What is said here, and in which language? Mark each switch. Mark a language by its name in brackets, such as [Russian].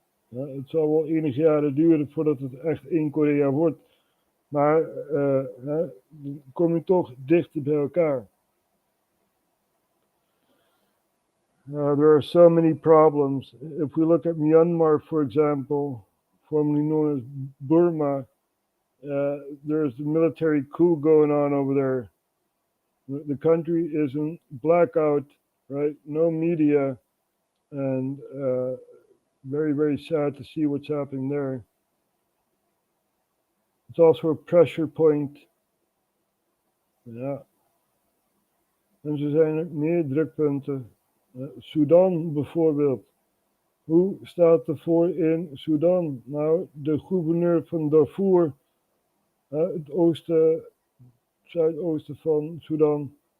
[Dutch] Ja, het zal wel enige jaren duren voordat het echt één Korea wordt. Maar dan kom je toch dichter bij elkaar. [English] There are so many problems. If we look at Myanmar, for example, formerly known as Burma, there's a military coup going on over there. The country is in blackout, right? No media, and very, very sad to see what's happening there. It's also a pressure point. [Dutch] Ja. En zo zijn er meer drukpunten. Sudan bijvoorbeeld. Hoe staat het ervoor in Sudan? Nou, de gouverneur van Darfur, het zuidoosten van Sudan,